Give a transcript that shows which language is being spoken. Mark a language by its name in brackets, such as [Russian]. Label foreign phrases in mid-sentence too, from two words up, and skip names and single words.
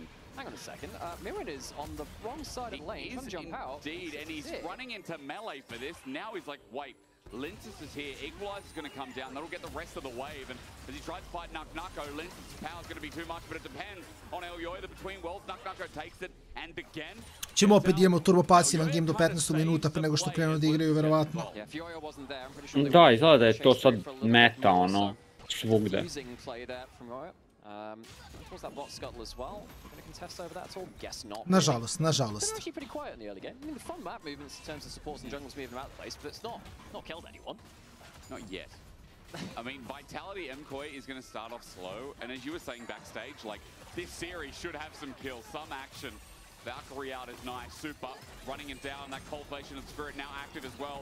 [English] Hang on a second, Mirren is on the wrong side of the lane, trying to jump out. Indeed, and he's running into melee for this. Now he's like, wait. Linsus is here, Equalizer's going to come down, that'll get the rest of the wave, and as he tries to fight Nuck-Nucko, Linsus' power's going to be too much, but it depends on Elyoy, the between worlds, Nuck-Nucko takes it, and again... [Serbian] Ćemo opet idemo turbo pasivan game do 15 minuta pre nego što krenu da igraju, verovatno. Da, izgleda da je to sad meta, ono, svugde. Nažalost, nažalost. [English] It's actually pretty quiet in the early game. I mean, the fun map movements in terms of supports and jungles moving about the place, but it's not killed anyone. Not yet. I mean, Vitality Mkoi is going to start off slow, and as you were saying backstage, like, this series should have some kills, some action. Valkyrie out is nice, Super running it down, that Cultivation of Spirit now active as well.